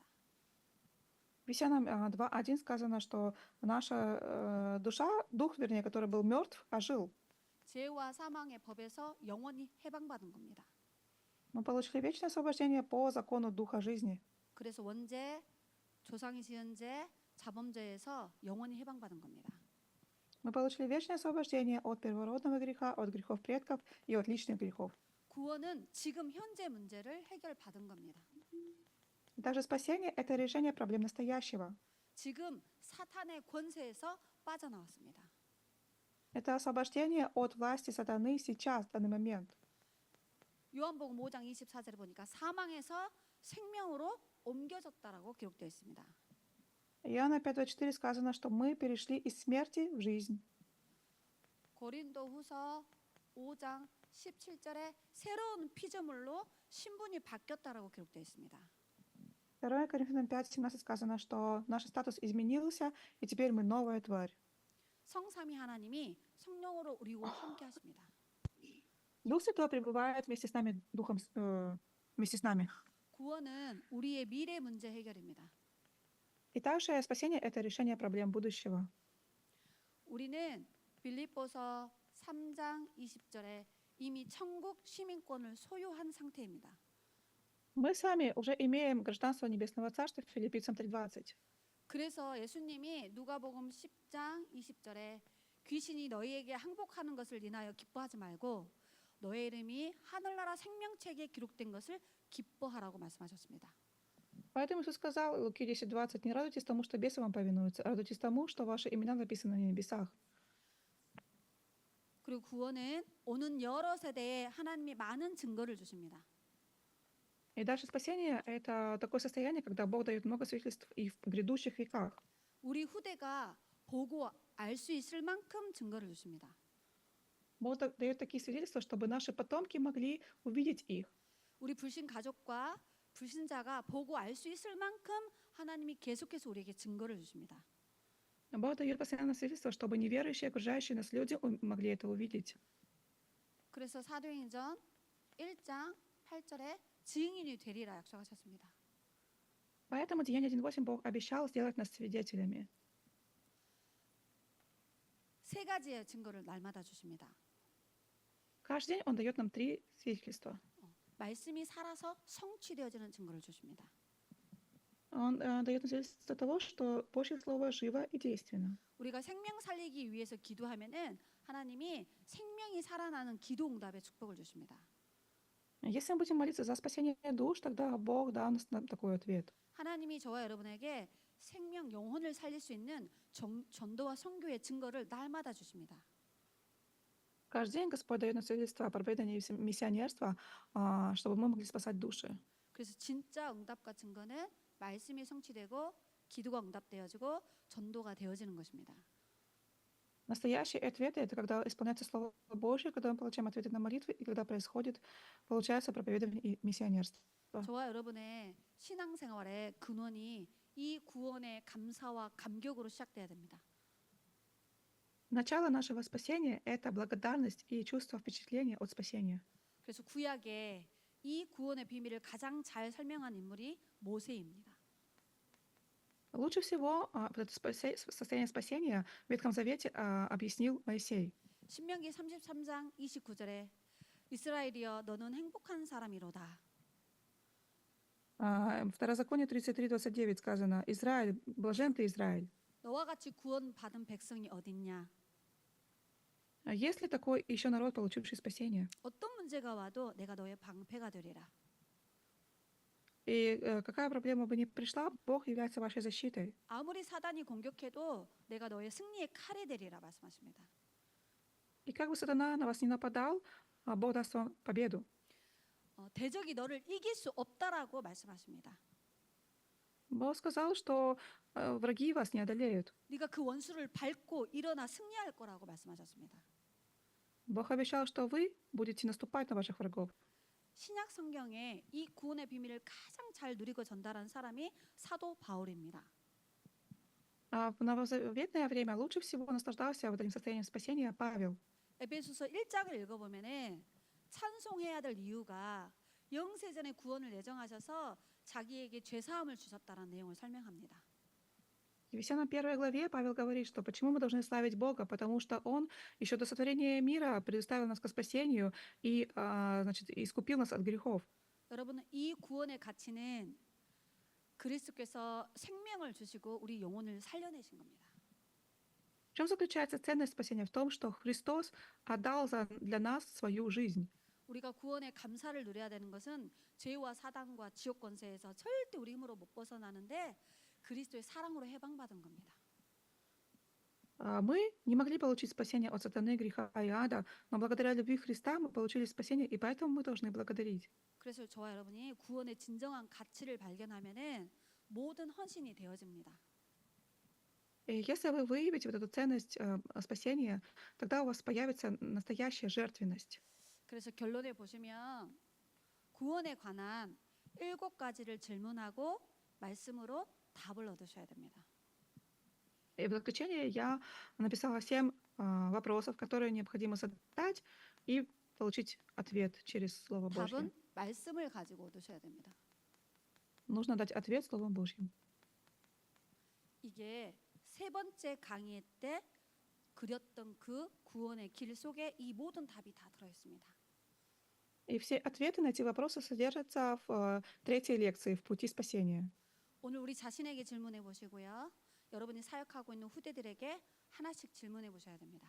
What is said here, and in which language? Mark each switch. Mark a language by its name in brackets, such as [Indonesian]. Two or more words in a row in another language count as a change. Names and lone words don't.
[Russian] В Ефесянам 2:1 сказано, что наша душа, дух, вернее, который был мертв, ожил. [Korean] 죄와 사망의 법에서 영원히 해방받은 겁니다. [Russian] Мы получили вечное освобождение по закону Духа жизни. [Korean] 그래서 원죄, 조상이 지은 죄, 자범죄에서 영원히 해방받은 겁니다. [Russian] Мы получили вечное освобождение от первородного греха, от грехов предков и от личных грехов. [Korean] 구원은 지금 현재 문제를 해결받은 겁니다. [Russian] Также спасение — это решение проблем настоящего. [Korean] 지금 사탄의 권세에서 빠져나왔습니다. [Russian] Это освобождение от власти сатаны сейчас, в данный момент. [Korean] 요한복음 5장 24절에 보니까 사망에서 생명으로 옮겨졌다라고 기록되어 있습니다. [Russian] Иоанна 5:24 сказано, что мы перешли из смерти в жизнь. [Korean] 고린도후서 5장 17절에 새로운 피조물로 신분이 바뀌었다라고 기록되어 있습니다. [Russian] 2 Коринфянам 5:17 сказано, что наш статус изменился, и теперь мы новая тварь. [Korean] 성삼위 하나님이 성령으로 우리와 함께 하십니다. [Russian] Дух Святой пребывает вместе с нами, вместе с нами. [Korean] 구원은 우리의 미래 문제 해결입니다. [Russian] И также спасение — это решение проблем будущего. [Korean] 우리는 빌립보서 3장 20절에 이미 천국 시민권을 소유한 상태입니다. [Russian] Мы с вами уже имеем гражданство Небесного Царства, Филиппийцам 3:20. [Korean] 그래서 예수님이 누가복음 10장 20절에 귀신이 너희에게 항복하는 것을 인하여 기뻐하지 말고 너의 이름이 하늘나라 생명책에 기록된 것을 기뻐하라고 말씀하셨습니다. [Russian] Поэтому Иисус сказал, Луки 10:20, «Не радуйтесь тому, что бесы вам повинуются, а радуйтесь тому, что ваши имена написаны на небесах». [Korean] 그리고 구원은 오는 여러 세대에 하나님이 많은 증거를 주십니다. [Russian] И дальше спасение — это такое состояние, когда Бог дает много свидетельств и в грядущих веках. [Korean] 우리 후대가 보고 알 수 있을 만큼 증거를 주십니다. [Russian] Бог дает такие свидетельства, чтобы наши потомки могли увидеть их. [Korean] 우리 불신 가족과 불신자가 보고 알 수 있을 만큼 하나님이 계속해서 우리에게 증거를 주십니다. [Russian] Бог дает постоянно свидетельства, чтобы неверующие, окружающие нас люди могли это увидеть. [Korean] 그래서 사도행전 1장 8절에 증인이 되리라 약속하셨습니다. [Russian] Поэтому Деяние 1:8 Бог обещал сделать нас свидетелями. [Korean] 세 가지의 증거를 날마다 주십니다. [Russian] Каждый день Он дает нам 3 свидетельства. [Korean] 말씀이 살아서 성취되어지는 증거를 주십니다. [Russian] Он дает нам свидетельство того, что Божье Слово живо и действенно. [Korean] 우리가 생명 살리기 위해서 기도하면은 하나님이 생명이 살아나는 기도 응답의 축복을 주십니다. [Russian] Если мы будем молиться за спасение душ, тогда Бог даст нам такой ответ. [Korean] 하나님이 저와 여러분에게 생명 영혼을 살릴 수 있는 전도와 선교의 증거를 날마다 주십니다. [Russian] Каждый день Господь дает нам свидетельство о проповедании миссионерства, чтобы мы могли спасать души. [Korean] 그래서 진짜 응답과 증거는 말씀이 성취되고 기도가 응답되어지고 전도가 되어지는 것입니다. [Russian] Настоящий ответ — это когда исполняется Слово Божье, когда мы получаем ответы на молитвы, и когда получается проповедование и миссионерство. [Korean] 저와 여러분의 신앙생활의 근원이 이 구원의 감사와 감격으로 시작돼야 됩니다. [Russian] Начало нашего спасения — это благодарность и чувство впечатления от спасения. [Korean] 그래서 구약에 이 구원의 비밀을 가장 잘 설명한 인물이 모세입니다. [Russian] Лучше всего вот это состояние спасения в Ветхом Завете объяснил Моисей. [Korean] 신명기 33장 29절에 이스라엘이여 너는 행복한 사람이로다. [Russian] В Второзаконие 33:29 сказано: «Израиль, блажен ты, Израиль». [Korean] 너와 같이 구원받은 백성이 어딨냐? [Russian] Есть ли такой еще народ, получивший спасение? [Korean] 어떤 문제가 와도 내가 너의 방패가 되리라. [Russian] И какая проблема бы ни пришла, Бог является вашей защитой. [Korean] 아무리 사단이 공격해도 내가 너의 승리의 칼이 되리라 말씀하십니다. [Russian] И как бы сатана на вас не нападал, Бог даст вам победу. [Korean] 대적이 너를 이길 수 없다라고 말씀하십니다. [Russian] Бог сказал, что враги вас не одолеют. [Korean] 네가 그 원수를 밟고 일어나 승리할 거라고 말씀하셨습니다. [Russian] Бог обещал, что вы будете наступать на ваших врагов. [Korean] 신약 성경에 이 구원의 비밀을 가장 잘 누리고 전달한 사람이 사도 바울입니다. [Russian] А в новозаветное время лучше всего наслаждался вот этим состоянием спасения Павел. [Korean] 에베소서 1장을 읽어보면은 찬송해야 될 이유가 영세전에 구원을 예정하셔서 자기에게 죄 사함을 주셨다라는 내용을 설명합니다. [Russian] В Ефесянам 1 главе Павел говорит, что почему мы должны славить Бога, потому что Он еще до сотворения мира предоставил нас к спасению и, значит, искупил нас от грехов. [Korean] 여러분 이 구원의 가치는 그리스도께서 생명을 주시고 우리 영혼을 살려내신 겁니다. [Russian] В чем заключается ценность спасения? В том, что Христос отдал для нас свою жизнь. [Korean] 우리가 구원의 감사를 누려야 되는 것은 죄와 사단과 지옥 권세에서 절대 우리 힘으로 못 벗어나는데 그리스도의 사랑으로 해방받은 겁니다. [Russian] Мы не могли получить спасение от сатаны, греха и ада, но благодаря любви Христа мы получили спасение, и поэтому мы должны благодарить. [Korean] 그래서 저와 여러분이 구원의 진정한 가치를 발견하면은 모든 헌신이 되어집니다. [Russian] И если вы выявите вот эту ценность спасения, тогда у вас появится настоящая жертвенность. [Korean] 그래서 결론에 보시면 구원에 관한 7가지를 질문하고 말씀으로 답을 얻으셔야 됩니다. [Russian] И в заключение я написала 7 вопросов, которые необходимо задать и получить ответ через Слово Божье. [Korean] 답은 말씀을 가지고 얻으셔야 됩니다. [Russian] Нужно дать ответ Словом Божьим. [Korean] 이게 세 번째 강의 때 그렸던 그 구원의 길 속에 이 모든 답이 다 들어 있습니다. [Russian] И все ответы на эти вопросы содержатся в третьей лекции «В пути спасения». [Korean] 오늘 우리 자신에게 질문해 보시고요. 여러분이 사역하고 있는 후대들에게 하나씩 질문해 보셔야 됩니다.